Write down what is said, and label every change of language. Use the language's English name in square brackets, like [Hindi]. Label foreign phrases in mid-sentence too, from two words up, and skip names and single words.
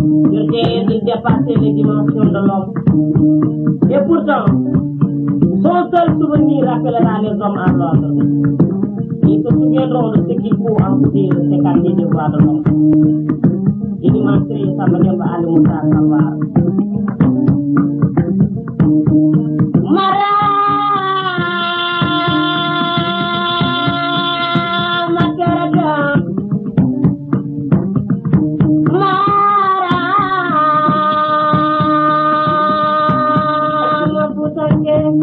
[French] Sur terre, il dépasse les dimensions de l'homme. Et pourtant, son seul souvenir rappellera les hommes à l'ordre. Ils se souviendront de ce qu'il faut en dire de ces quartiers des droits de l'homme. Il manquerait Samba Demba Ali Moussa Sambar. Mara Makarata. Mara Mafutange.